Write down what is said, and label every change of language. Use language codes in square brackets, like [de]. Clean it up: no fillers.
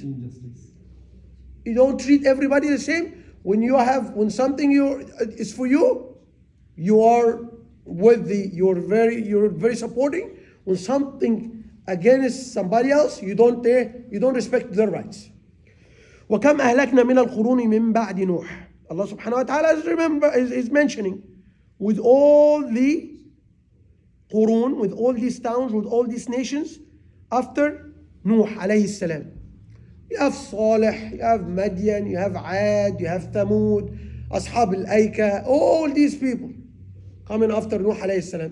[en] Injustice. You don't treat everybody the same. When something is for you, you are you're very supporting. When something against somebody else, you don't respect their rights. [ar] وكم أهلكنا من القرون من بعد نوح. [en] Allah subhanahu wa ta'ala is mentioning with all the qurun, with all these towns, with all these nations after Nuh alayhi salam. You have Salih, you have Madian, you have Ad, you have Thamud, Ashab al-Aika, all these people coming after Nuh alayhi salam.